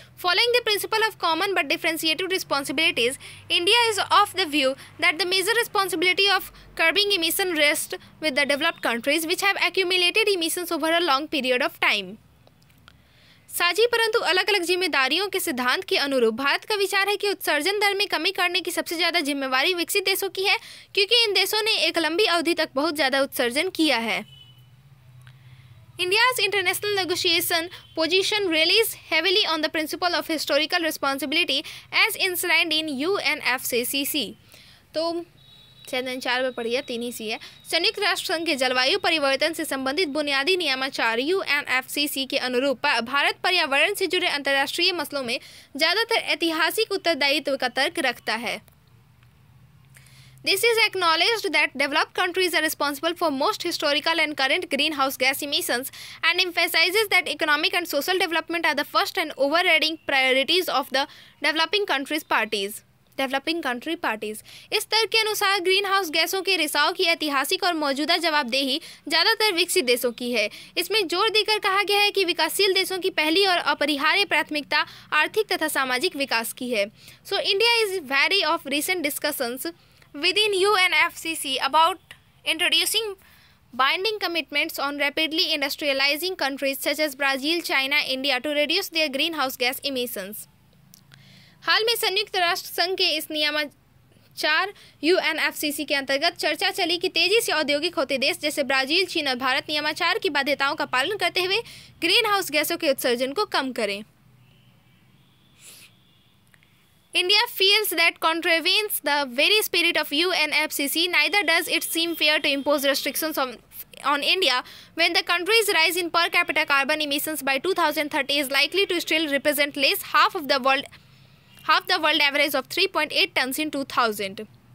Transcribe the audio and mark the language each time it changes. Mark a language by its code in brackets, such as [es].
[en] Following the principle of common but differentiated responsibilities, India is of the view that the major responsibility of curbing emission rests with the developed countries which have accumulated emissions over a long period of time. [hi] साझी परंतु अलग अलग जिम्मेदारियों के सिद्धांत के अनुरूप भारत का विचार है कि उत्सर्जन दर में कमी करने की सबसे ज़्यादा जिम्मेवारी विकसित देशों की है क्योंकि इन देशों ने एक लंबी अवधि तक बहुत ज़्यादा उत्सर्जन किया है। [en] India's international negotiation position relies heavily on the principle of historical responsibility as enshrined in UNFCCC. [hi] तो चैनल 4 में पढ़िए, 3 ही सी है। संयुक्त राष्ट्र संघ के जलवायु परिवर्तन से संबंधित बुनियादी नियमाचार UNFCCC के अनुरूप भारत पर्यावरण से जुड़े अंतर्राष्ट्रीय मसलों में ज़्यादातर ऐतिहासिक उत्तरदायित्व का तर्क रखता है। [en] This is acknowledged that developed countries are responsible for most historical and current greenhouse gas emissions and emphasizes that economic and social development are the first and overriding priorities of the developing country parties. [hi] इस तर्क के अनुसार green house गैसों के रिसाव की ऐतिहासिक और मौजूदा जवाबदेही ज़्यादातर विकसित देशों की है। इसमें जोर देकर कहा गया है कि विकासशील देशों की पहली और अपरिहार्य प्राथमिकता आर्थिक तथा सामाजिक विकास की है। [en] So India is wary of recent discussions within UNFCCC about introducing binding commitments on rapidly industrializing countries such as Brazil, China, India to reduce their greenhouse gas emissions. [hi] हाल में संयुक्त राष्ट्र संघ के इस नियमाचार UNFCCC के अंतर्गत चर्चा चली कि तेजी से औद्योगिक होते देश जैसे ब्राजील, चीन और भारत नियमाचार की बाध्यताओं का पालन करते हुए ग्रीन हाउस गैसों के उत्सर्जन को कम करें। [en] India feels that contravenes the very spirit of UNFCCC. Neither does it seem fair to impose restrictions on India when the country's rise in per capita carbon emissions by 2030 is likely to still represent less half the world average of 3.8 tons in 2000.